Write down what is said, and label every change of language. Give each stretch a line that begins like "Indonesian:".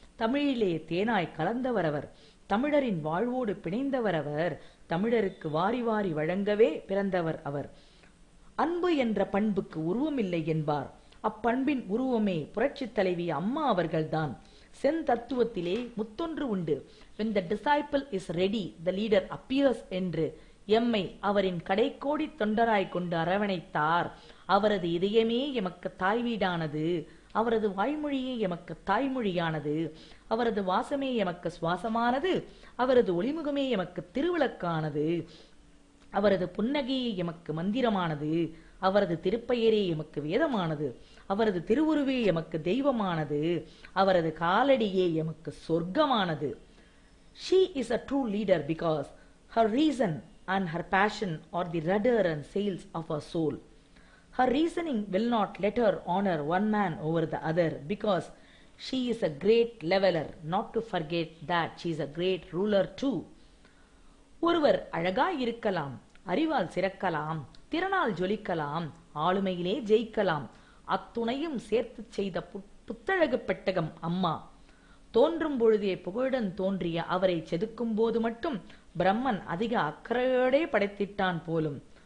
Tamil: தமிழிலே தேனாய் கலந்தவர் அவர். தமிழரின் வாழ்வோடு பிணைந்தவர் அவர். தமிழருக்கு வாரி வாரி வழங்கவே பிறந்தவர் அவர். அன்பு என்ற பண்புக்கு உருவமில்லை என்பார். அப்பண்பின் உருவமே புரட்சி தலைவி அம்மா அவர்கள்தான். செந்தத்துவத்திலே முத்தொன்று உண்டு.
English: When the disciple is ready, the leader appears
Tamil: என்று எம்மை அவரின் கடைக்கோடி தொண்டராய் கொண்டு அரவணைத்தார். அவரது இதயமே எமக்கு தாய் வீடானது, அவரது வாய்மொழியே எமக்கு தாய்மொழியானது, அவரது வாசமே எமக்கு சுவாசமானது, அவரது ஒளிமுகமே எமக்கு திருவிளக்கானது, அவரது புன்னகையே எமக்கு மந்திரமானது, அவரது திருப்பெயரே எமக்கு வேதமானது, அவரது திருவுருவே எமக்கு தெய்வமானது, அவரது காலடியே எமக்கு சொர்க்கமானது.
English: She is a true leader because her reason and her passion are the rudder and sails of her soul. Her reasoning will not let her honor one man over the other because she is a great leveler, not to forget that she is a great ruler too.
Tamil: ஒருவர் அழகாய் இருக்கலாம், அறிவால் சிறக்கலாம், திறனால் ஜொலிக்கலாம், ஆளுமையிலே ஜெயிக்கலாம். அத்துணையும் சேர்த்து செய்த புத்தழகு பெட்டகம் அம்மா. தோன்றும் பொழுதே புகழுடன் தோன்றிய அவரை செதுக்கும் போது மட்டும் பிரம்மன் அதிக அக்கறையோடே படைத்திட்டான் போலும்.